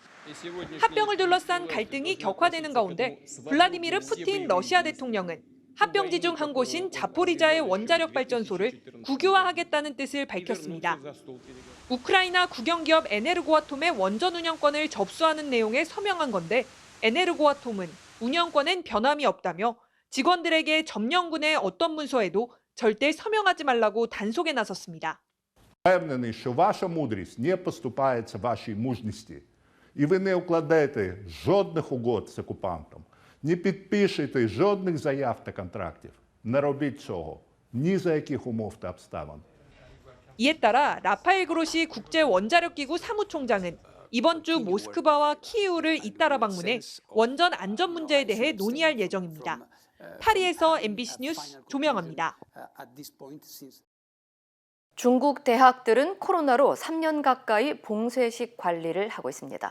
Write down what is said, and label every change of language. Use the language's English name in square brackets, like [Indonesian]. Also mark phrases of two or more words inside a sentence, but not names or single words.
[Korean] 합병을 둘러싼 갈등이 격화되는 가운데 블라디미르 푸틴 러시아 대통령은 합병지 중 한 곳인 자포리자의 원자력 발전소를 국유화하겠다는 뜻을 밝혔습니다. 우크라이나 국영기업 에네르고아톰의 원전 운영권을 접수하는 내용에 서명한 건데 에네르고아톰은 운영권엔 변함이 없다며 직원들에게 점령군의 어떤 문서에도 절대 서명하지 말라고 단속에 나섰습니다. [Ukrainian] Впевнений, що ваша мудрість не поступається вашій мужності, і ви не укладаєте жодних угод з окупантом, не підпишете жодних заяв та контрактів. Не робіть цього ні за яких умов та обставин. [Korean] 이에 따라 라파엘 그로시 국제원자력기구 사무총장은 이번 주 모스크바와 키이우를 잇따라 방문해 원전 안전 문제에 대해 논의할 예정입니다. 파리에서 MBC 뉴스 조명아입니다. 중국 대학들은 코로나로 3년 가까이 봉쇄식 관리를 하고 있습니다.